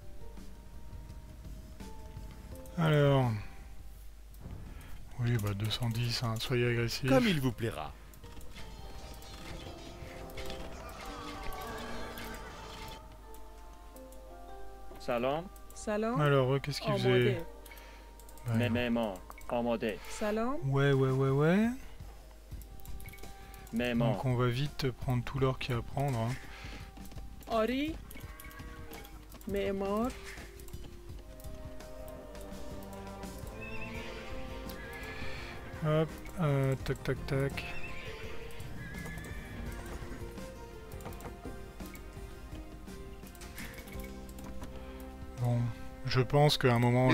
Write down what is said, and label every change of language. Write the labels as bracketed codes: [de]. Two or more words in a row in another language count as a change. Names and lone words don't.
[fr] Alors... Oui, bah 210, hein, soyez agressifs. Comme il vous plaira. [fa] سلام. سلام. [fr] Alors, qu'est-ce qu'ils faisaient? [fa] آماده. [fr] Ouais. [fa] معمار. آماده. سلام. [fr] Ouais. [fa] معمار. [fr] Donc on va vite prendre tout l'or qu'il y a à prendre. Hein. [fa] آری. معمار. [fr] Hop, tac. Bon, je pense qu'à un moment